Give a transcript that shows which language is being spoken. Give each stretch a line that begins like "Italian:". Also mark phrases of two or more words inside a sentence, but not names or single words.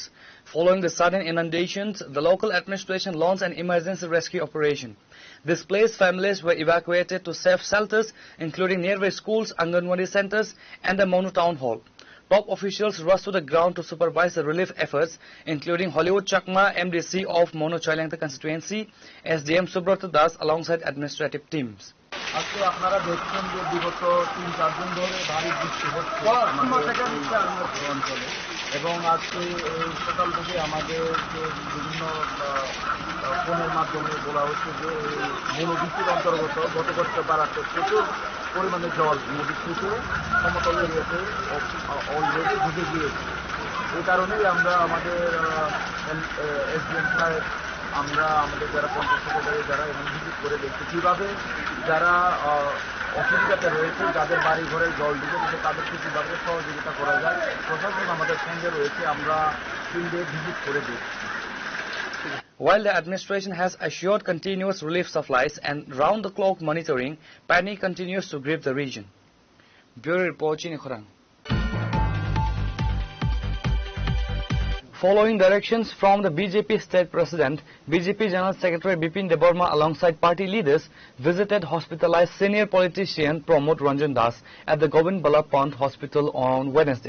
English: Following the sudden inundations, the local administration launched an emergency rescue operation. Displaced families were evacuated to safe shelters, including nearby schools, Anganwadi centers, and the Monu town hall. Top officials rushed to the ground to supervise the relief efforts, including Hollywood Chakma, MDC of Monu Chailangta constituency, SDM Subrata Das, alongside administrative teams.
Bangla: আজকে আপনারা দেখছেন যে বিগত 3-4 দিন ধরে ভারী বৃষ্টি হচ্ছে অঞ্চলে, এবং আজকে সকাল থেকে আমাদের বিভিন্ন ফোনের মাধ্যমে বলা হচ্ছে যে মনোবৃত্তির অন্তর্গত গত বছর পাড়াতে প্রচুর পরিমাণে জল নদী থেকে সমতল এরিয়াতে অলরেডি ঢুকে গিয়েছে। এই কারণেই আমরা আমাদের এসডিএম সাহেব, আমরা আমাদের যারা পঞ্চায়েত সেক্রেটারি যারা এখানে ভিজিট করে দেখছি কীভাবে যারা অসুবিধাতে রয়েছে, যাদের বাড়ি ঘরে জল ঢুকে গেছে তাদেরকে কীভাবে সহযোগিতা করা যায়। প্রশাসন আমাদের সঙ্গে রয়েছে, আমরা
English: field visit
Bangla: করে দেখছি।
English: While the administration has assured continuous relief supplies and round-the-clock monitoring, panic continues to grip the region. Bureau Report, Chinikhorang. Following directions from the BJP State President, BJP General Secretary Bipin Deborma alongside party leaders visited hospitalized senior politician Pramod Ranjan Das at the Govind Ballabh Pant Hospital on Wednesday.